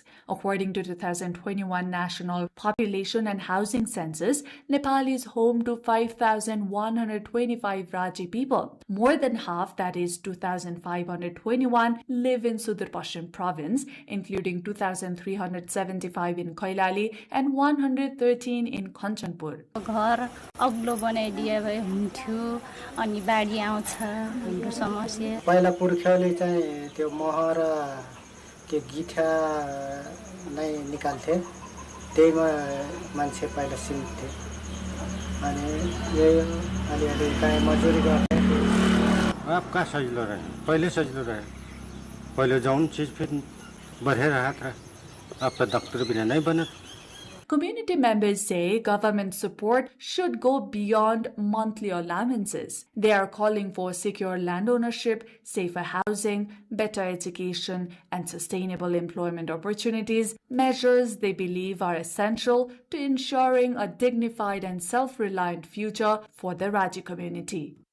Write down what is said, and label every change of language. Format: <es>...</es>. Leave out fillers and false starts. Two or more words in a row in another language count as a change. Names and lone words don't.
<en>According to 2021 National Population and Housing Census, Nepal is home to 5,125 Raji people. More than half, that is 2,521, live in Sudur Pashchim province, including 2,375 in Koilali and 113 in Kanchanpur.</en> <ne>घर अग्लो बनाइदिए भए हुन्थ्यो अनि बाढी आउँछ हाम्रो समस्या पहिला पुर्ख्यौली चाहिँ त्यो मह र त्यो गिठा नै निकाल्थे त्यहीमा मान्छे पहिला सिन्थे अनि यही अलिअलि काहीँ मजदुरी गर्थे अब कहाँ सजिलो रह्यो पहिले सजिलो रह्यो पहिले</ne> <hi>जाउँ चीज फिर बढ़े रहा था अब तो डॉक्टर बिना नहीं बने.</hi> <en>Community members say government support should go beyond monthly allowances. They are calling for secure land ownership, safer housing, better education, and sustainable employment opportunities, measures they believe are essential to ensuring a dignified and self-reliant future for the Raji community.</en>